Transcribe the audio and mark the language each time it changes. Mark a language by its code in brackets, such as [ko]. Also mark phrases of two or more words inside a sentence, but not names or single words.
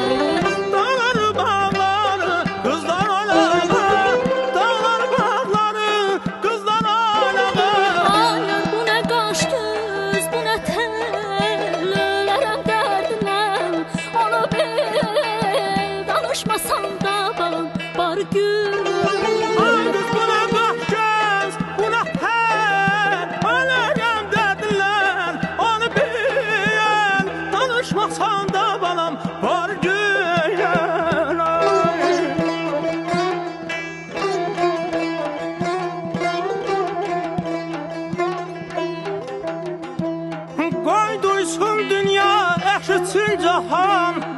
[tr] Dağları bağları, kızlar oynağı, dağları bağları, kızlar oynağı. [az] Ay yar, bu nə qaş göz, bu nə tel, ölərəm dərdindən, onu bil, danışmasan da balam var gün. [tr] Ay kız bu ne kaş göz, bu ne tel, ölürüm derdinden, [az] onu bil, danışmasan da balam var gün. Qoy duysun dünya, eşitsin cahan.